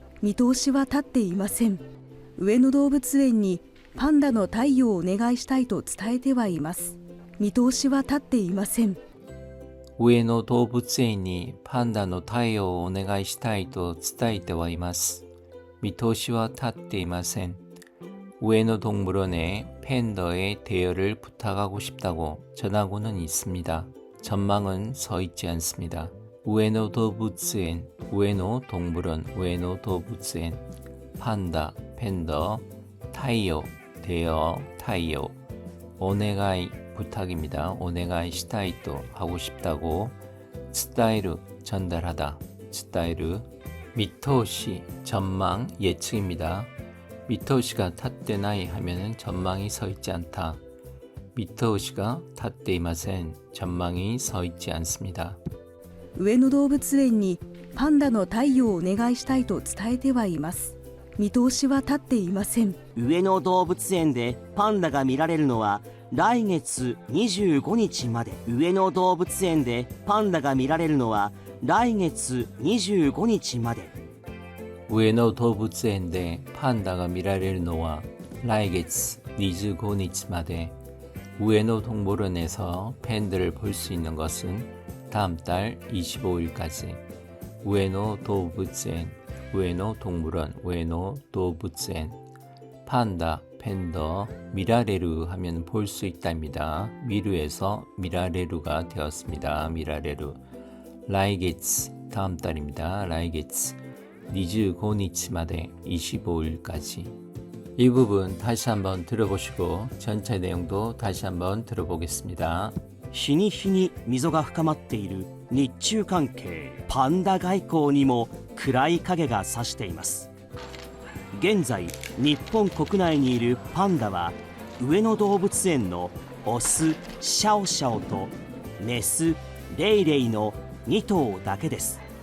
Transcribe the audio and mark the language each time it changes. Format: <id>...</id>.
<ja>見通しは立っていません。上野動物園にパンダの貸与をお願いしたいと伝えてはいます。見通しは立っていません。上野動物園にパンダの対応をお願いしたいと伝えてはいます。見通しは立っていません。</ja> <ko>우에노 동물원에 팬더의 대여를 부탁하고 싶다고 전하고는 있습니다. 전망은 서 있지 않습니다. 우에노 도부츠엔, 우에노 동물원, 우에노 도부츠엔, 판다, 팬더, 타이오, 대여, 타이오, 오네가이 부탁입니다.</ko> <ja>오네가이 시타이또</ja> <ko>하고 싶다고, 스타이르 전달하다, 스타이르, 미토시 전망 예측입니다.</ko> <ja>미토시가 탓되나이</ja> <ko>하면은 전망이 서 있지 않다.</ko> <ja>미토시가 탓되이마센</ja> <ko>전망이 서 있지 않습니다.</ko> <ja>上野動物園にパンダの貸与をお願いしたいと伝えてはいます。見通しは立っていません。上野動物園でパンダが見られるのは来月25日まで。上野動物園でパンダが見られるのは来月25日まで。 우에노 도부츠엔데 판다가 미라레르노와 라이게츠 니즈고니츠마데</ja> <ko>우에노 동물원에서 팬들을 볼 수 있는 것은 다음 달 25일까지 우에노 도부츠엔, 우에노 동물원, 우에노 도부츠엔 판다, 팬더, 미라레루 하면 볼 수 있답니다. 미루에서 미라레루가 되었습니다. 미라레루 라이게츠 다음 달입니다.</ko> <ja>라이게츠 니즈고니츠마데</ja> <ko>25일까지. 이 부분 다시 한번 들어보시고 전체 내용도 다시 한번 들어보겠습니다.</ko> <ja>日に日に溝が深まっている日中関係。パンダ外交にも暗い影が差しています。現在日本国内にいるパンダは上野動物園のオスシャオシャオとメスレイレイの2頭だけです。</ja>